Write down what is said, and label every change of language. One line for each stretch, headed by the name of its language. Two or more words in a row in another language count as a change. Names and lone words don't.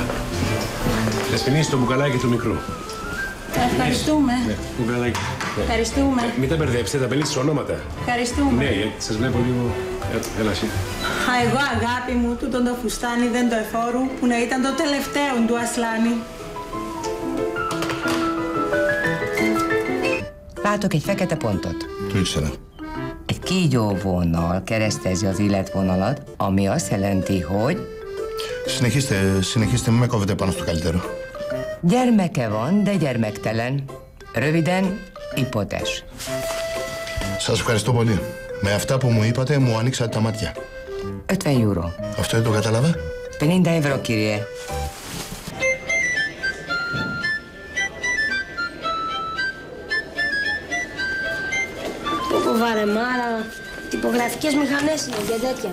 Greek: Δεσποινίσεις το μπουκαλάκι του μικρού. Ευχαριστούμε. Ναι, μπουκαλάκι. Ευχαριστούμε. Μην τα μπερδέψετε, τα πελίτες ονόματα. Ευχαριστούμε. Ναι, γιατί σας βλέπω λίγο. Έλα, εσύ. Εγώ αγάπη μου, τούτον το φουστάνι δεν το εφόρου, που να ήταν το τελευταίο του Ασλάνι.
Hungarian: Látok egy fekete pontot.
Greek: Το ήξερα.
Hungarian: Egy kígyó vonal keresztezi az életvonalat, ami azt jelenti, hogy
Greek: Συνεχίστε, μην με κόβετε πάνω στο καλύτερο.
Hungarian: gyermeke van, de gyermektelen. Röviden,
Greek: υπότες. Σας ευχαριστώ πολύ. Με αυτά που μου είπατε, μου ανοίξατε τα μάτια. 50 euro. Αυτό δεν το κατάλαβα. 50 euro, κύριε. Βαρεμάρα, τυπογραφικές μηχανές είναι και τέτοια.